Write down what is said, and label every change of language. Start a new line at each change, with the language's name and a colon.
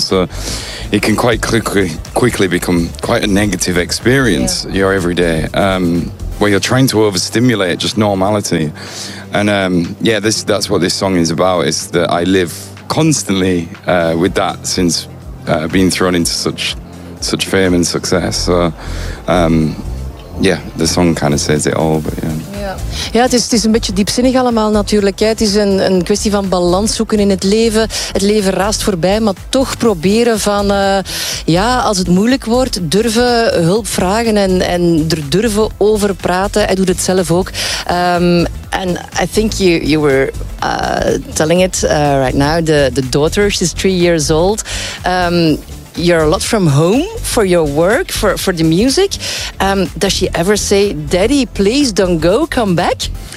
English: So it can quite quickly become quite a negative experience, yeah, your everyday, where you're trying to overstimulate just normality. And yeah, that's what this song is about, is that I live constantly with that since being thrown into such fame and success. So yeah, the song kind of says it all, but yeah.
Dutch: Ja, het is een beetje diepzinnig allemaal natuurlijk. Het is een kwestie van balans zoeken in het leven. Het leven raast voorbij, maar toch proberen van... ja, als het moeilijk wordt, durven hulp vragen en er durven over praten. Hij doet het zelf ook.
English: And I think you were telling it right now. The daughter, she's 3 years old. You're a lot from home for your work, for the music. Does she ever say, Daddy, please don't go, come back?